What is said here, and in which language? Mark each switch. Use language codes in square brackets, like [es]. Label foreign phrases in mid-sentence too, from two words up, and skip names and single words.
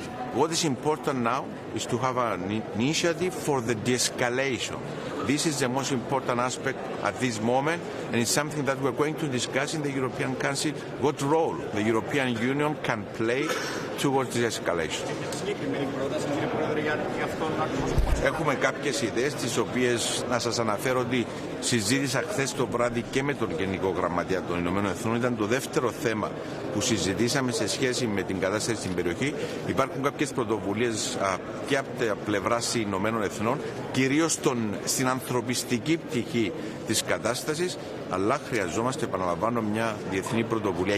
[en] What is important now is to have an initiative for the de-escalation. This is the most important aspect at this moment, and it's something that we're going to discuss in the European Council, what role the European Union can play towards de-escalation. [el] Έχουμε κάποιες ιδέες τις οποίες να σας αναφέρω ότι συζήτησα χθες το βράδυ και με τον Γενικό Γραμματέα των Ηνωμένων Εθνών. Ήταν το δεύτερο θέμα που συζητήσαμε σε σχέση με την κατάσταση στην περιοχή. Υπάρχουν κάποιες πρωτοβουλίες και από τα πλευρά των Ηνωμένων Εθνών, κυρίως στην ανθρωπιστική πτυχή της κατάστασης, αλλά χρειαζόμαστε, επαναλαμβάνω, μια διεθνή πρωτοβουλία.